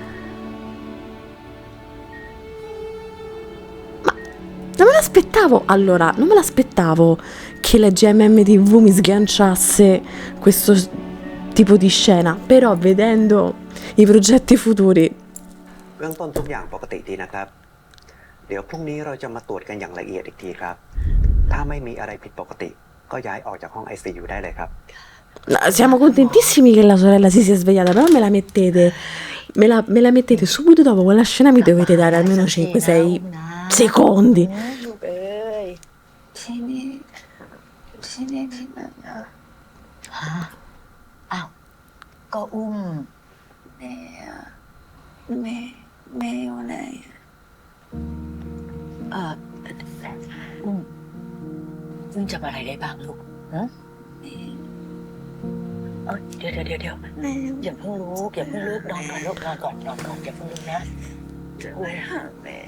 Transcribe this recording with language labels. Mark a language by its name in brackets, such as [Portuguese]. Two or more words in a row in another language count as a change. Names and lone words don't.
[Italian] Ma non me l'aspettavo, allora, non me l'aspettavo che la GMM TV mi sganciasse questo tipo di scena, però vedendo i progetti futuri [Thai] เบื้องต้นทุกอย่างปกติดีนะครับเดี๋ยวพรุ่งนี้เราจะมาตรวจกันอย่างละเอียดอีกทีครับถ้าไม่มีอะไรผิดปกติก็ย้ายออกจากห้อง ICU ได้เลยครับ [Italian] Siamo contentissimi che la sorella si sia svegliata, però me la mettete subito dopo quella scena, mi dovete dare almeno 5-6 secondi. [Thai] ที่นี่ที่ไหนอะฮะอ้าวก็อุ้มแม่อยู่ไหนอุ้มจำอะไรได้บ้างลูกฮะเดี๋ยวอย่าเพิ่งลุกนอนก่อนลูกนอนก่อนอย่าเพิ่งลุกนะจะไปหาแม่